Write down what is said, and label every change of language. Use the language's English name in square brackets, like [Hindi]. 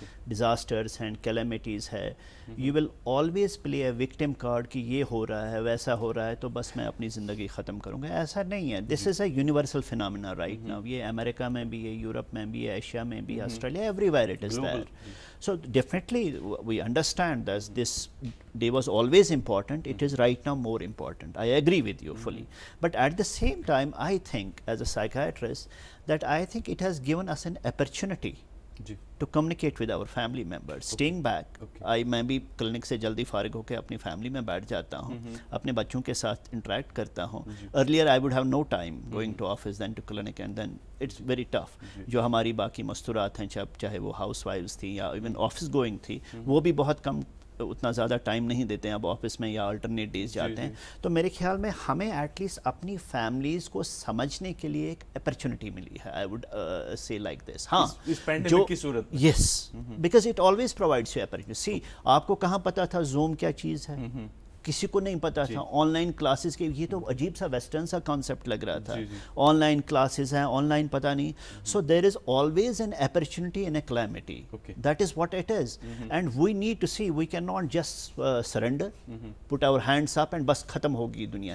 [English] disasters and calamities [Urdu] ہے, [English] you will always play a victim card [Urdu] کہ یہ ہو رہا ہے ویسا ہو رہا ہے تو بس میں اپنی زندگی ختم کروں گا. ایسا نہیں ہے. [English] This is a universal phenomena right now. [Urdu] یہ امریکہ میں بھی [English] ہے, یورپ میں بھی ہے, ایشیا میں بھی, Australia, everywhere it is there. So definitely we understand that this day was always important. It is right now more important. I agree with you fully. But at the same time, I think as a psychiatrist that I think it has given us an opportunity to communicate with our family members. Staying back, [Urdu] میں بھی clinic سے جلدی فارغ ہو کے اپنی family میں بیٹھ جاتا ہوں, اپنے بچوں کے ساتھ انٹریکٹ کرتا ہوں. [English] Earlier I would have no time going to office then to clinic, and then it's very tough. [Urdu] جو ہماری باقی مستورات ہیں, چاہے وہ ہاؤس وائفز تھیں یا [English] even office going [Urdu] تھی, وہ بھی بہت کم, اتنا زیادہ ٹائم نہیں دیتے ہیں اب آفس میں یا الٹرنیٹ ڈیز جاتے ہیں. تو میرے خیال میں ہمیں ایٹ لیسٹ اپنی فیملیز کو سمجھنے کے لیے ایک اپرچونٹی ملی ہے. [English] I would say like this. ہاں, جو yes, because it always provides you opportunity. [Urdu] سی, آپ کو کہاں پتا تھا زوم کیا چیز ہے؟ کسی کو نہیں پتا تھا. آن لائن کلاسز کے, یہ تو عجیب سا ویسٹرن سا کانسیپٹ لگ رہا تھا. آن لائن کلاسز ہیں, آن لائن پتہ نہیں. [English] So there is always an opportunity in a calamity. That is what it is. And we need to see, we can not just surrender, put our hands up and [Urdu] بس ختم ہوگی دنیا.